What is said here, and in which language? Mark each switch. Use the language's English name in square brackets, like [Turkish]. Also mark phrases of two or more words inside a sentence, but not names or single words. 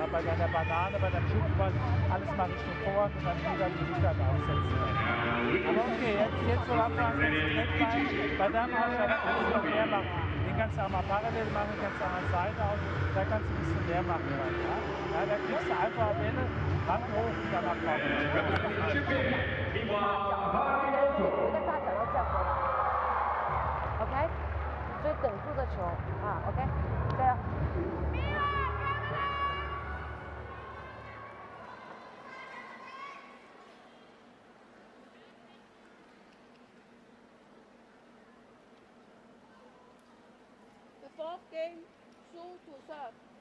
[German] Bei deiner Banane, bei deinem Schubball, alles mal Richtung Vorhand und dann wieder die Rückhand aufsetzen. Aber okay, jetzt so Anfang kannst du direkt bei deinem Aufschlag kannst du noch mehr machen. Den kannst du auch mal parallel machen, kannst du an der Seite aus, da kannst du ein bisschen mehr machen. Dann, ja. Ja, da kriegst du einfach Bälle, Hand hoch und dann nach vorne. [Cantonese] OK， 所以等住的球啊 ，OK， 加油。 [English] The fourth game, Shu to serve.